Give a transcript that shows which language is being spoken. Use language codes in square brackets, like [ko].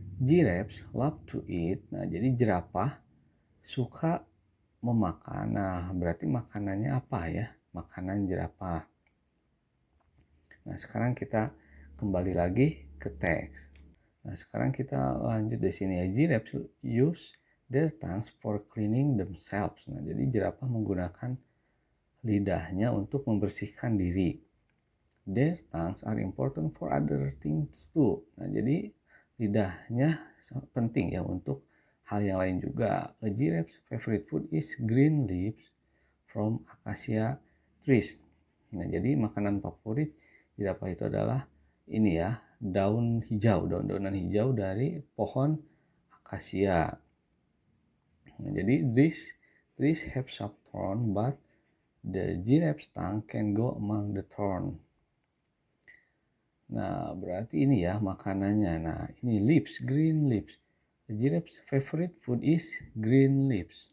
[en] Giraffes love to eat. [id] Nah, jadi jerapah suka memakan. Nah, berarti makanannya apa ya? Makanan jerapah. Nah, sekarang kita kembali lagi ke teks. Nah, sekarang kita lanjut di sini ya. [en] Giraffes use their tongues for cleaning themselves. [id] Nah, jadi jerapah menggunakan lidahnya untuk membersihkan diri. [en] Their tongues are important for other things too. [id] Nah, jadi lidahnya penting ya untuk hal yang lain juga. [en] A giraffe's favorite food is green leaves from acacia trees. [id] Nah, jadi makanan favorit jerapah itu adalah ini ya, daun hijau, daun-daunan hijau dari pohon akasia. Nah, jadi [en] these trees have sharp thorn, but the giraffe's tongue can go among the thorn. [id] Nah, berarti ini ya makanannya. [en] Nah, ini leaves, green leaves. The giraffe's favorite food is green leaves.